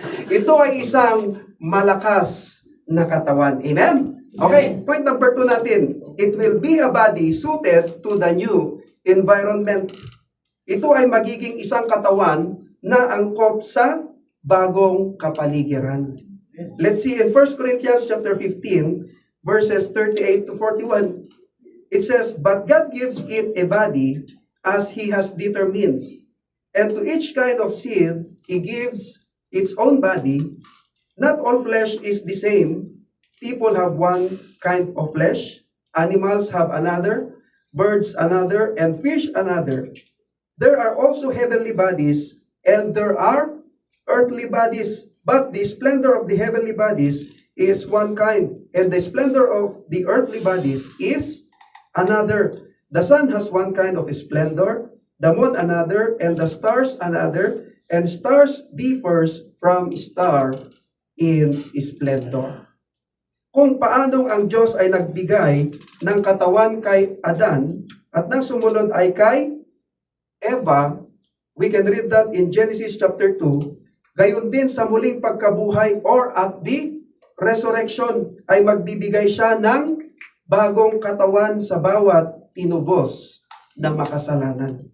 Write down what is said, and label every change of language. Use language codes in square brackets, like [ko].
[tl] Ito ay isang malakas na katawan. [en] Amen? Okay, point number 2 natin. It will be a body suited to the new environment. [tl] Ito ay magiging isang katawan na angkop sa bagong kapaligiran. [en] Let's see in 1 Corinthians chapter 15, verses 38 to 41. It says, but God gives it a body as He has determined. And to each kind of seed, He gives its own body. Not all flesh is the same. People have one kind of flesh. Animals have another. Birds another. And fish another. There are also heavenly bodies. And there are earthly bodies. But the splendor of the heavenly bodies is one kind. And the splendor of the earthly bodies is another. The sun has one kind of splendor, the moon another, and the stars another, and stars differs from star in splendor. [tl] Kung paanong ang Diyos ay nagbigay ng katawan kay Adan at nang sumunod ay kay Eva, [en] we can read that in Genesis chapter 2. [tl] Gayon din sa muling pagkabuhay [en] or at the resurrection [tl] ay magbibigay siya ng bagong katawan sa bawat tinubos na makasalanan.